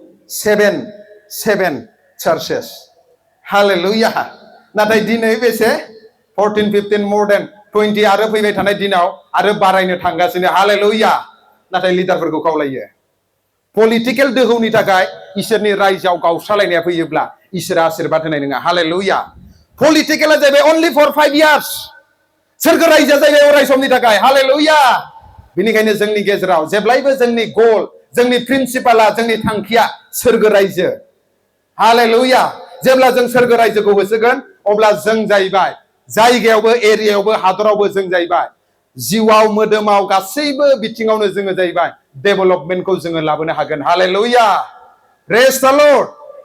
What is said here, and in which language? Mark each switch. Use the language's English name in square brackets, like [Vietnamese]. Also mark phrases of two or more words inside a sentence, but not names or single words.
[Bodo] 7 चार्चेस हालेलुया नाथाय दिनै बेसे 14-15 मोर देन 20 आरो फैबाय थानाय दिनाव आरो बारायनो थांगासिनो हालेलुया नाथाय लिडारफोरखौ खावलायो पलिटिकेल दोहौनि थाखाय इसोरनि रायजोआव गावस्रालायनाया फैयोब्ला इसोरा आशीर्बाद होनाय नङा हालेलुया पलिटिकेला जाहैबाय [English] only for 5 years [Bodo] सोरगो रायजोआ जाहैबाय अराय समनि थाखाय हालेलुया बिनिखायनो जोंनि गेजेराव जेब्लायबो जोंनि गल जोंनि प्रिन्सिपाला जोंनि थांखिया सोरगो रायजो हालेलुया जेब्ला जों सोरगो रायजोखौ होसोगोन अब्ला जों जाहैबाय जायगायावबो एरियायावबो हादरावबो जों जाहैबाय जिउआव मोदोमाव गासैबो बिथिङावनो जोङो जाहैबाय डेभेलपमेन्टखौ जोङो लाबोनो हागोन हालेलुया [English] praise the Lord